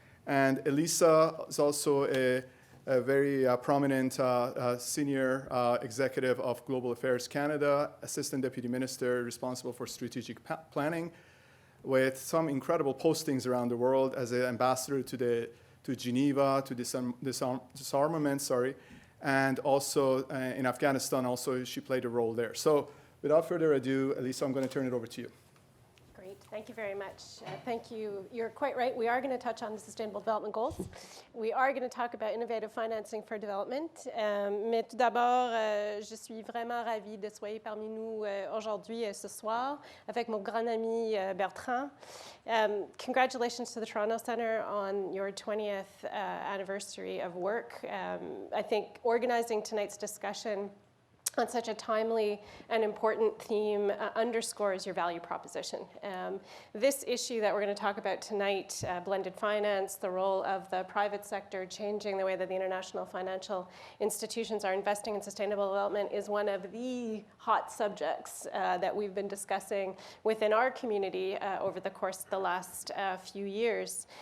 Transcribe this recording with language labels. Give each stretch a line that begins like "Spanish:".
English: And Elissa is also a very prominent senior executive of Global Affairs Canada, Assistant Deputy Minister responsible for strategic planning, with some incredible postings around the world as an ambassador to Geneva, to disarmament, and also in Afghanistan, also she played a role there. So without further ado, Elissa, I'm going to turn it over to you. Great, thank you very much. Thank you. You're quite right. We are going to touch on the Sustainable Development Goals. We are going to talk about innovative financing for development.
French: Mais tout d'abord, je suis vraiment ravie de soyez parmi nous aujourd'hui et ce soir avec mon grand ami Bertrand.
English: Congratulations to the Toronto Centre on your 20th anniversary of work. I think organizing tonight's discussion on such a timely and important theme underscores your value proposition. This issue that we're going to talk about tonight, blended finance, the role of the private sector, changing the way that the international financial institutions are investing in sustainable development, is one of the hot subjects that we've been discussing within our community over the course of the last few years.